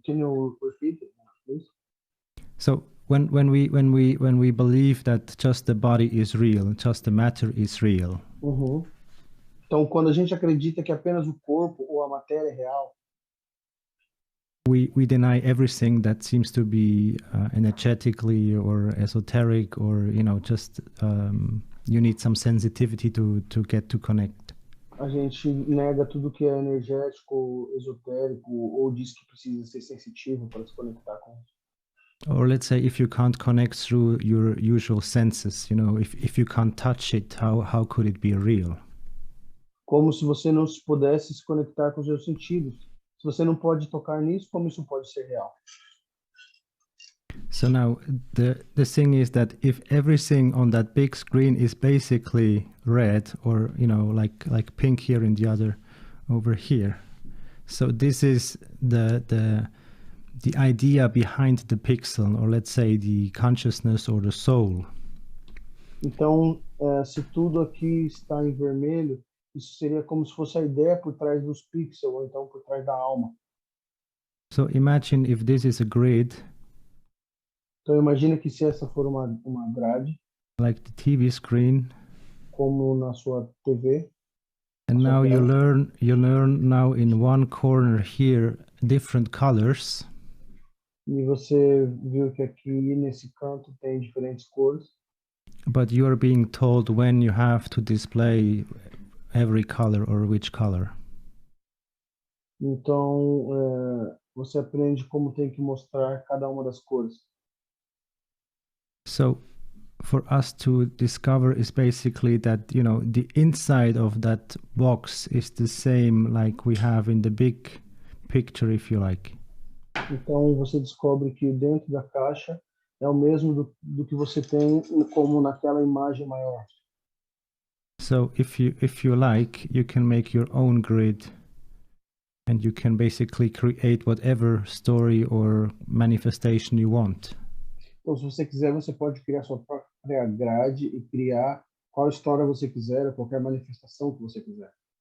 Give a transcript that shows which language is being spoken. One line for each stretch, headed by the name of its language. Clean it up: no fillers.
English: Can you repeat it, please? So when we believe that just the body is real, just the matter is real. Uhum.
Portuguese: Então, quando a gente acredita que apenas o corpo ou a matéria é real,
English: we deny everything that seems to be energetically or esoteric or just you need some sensitivity to get to connect.
Portuguese: a gente nega tudo que é energético, esotérico, ou diz que precisa ser sensitivo para se conectar com isso.
English: Or let's say if you can't connect through your usual senses, if you can't touch it, how could it be real?
Portuguese: Como se você não pudesse se conectar com os seus sentidos. Se você não pode tocar nisso, como isso pode ser real?
English: So now the thing is that if everything on that big screen is basically red or like pink here and the other over here, so this is the idea behind the pixel, or let's say the consciousness or the soul.
Portuguese: Então, se tudo aqui está em vermelho, isso seria como se fosse a ideia por trás dos pixels, ou então por trás da alma.
English: So imagine if this is a grid.
Portuguese: Então imagina que se essa for uma grade,
English: like the TV screen,
Portuguese: como na sua TV,
English: and now you learn now in one corner here different colors.
Portuguese: E você viu que aqui nesse canto tem diferentes cores.
English: But you are being told when you have to display every color or which color.
Portuguese: Então você aprende como tem que mostrar cada uma das cores.
English: So for us to discover is basically that the inside of that box is the same like we have in the big picture, if you like.
Portuguese: Então você descobre que dentro da caixa é o mesmo do que você tem como naquela imagem maior.
English: So if you like, you can make your own grid and you can basically create whatever story or manifestation you want.
Portuguese: Então, se você quiser, você pode criar sua própria grade e criar qual história você quiser, qualquer manifestação que você quiser.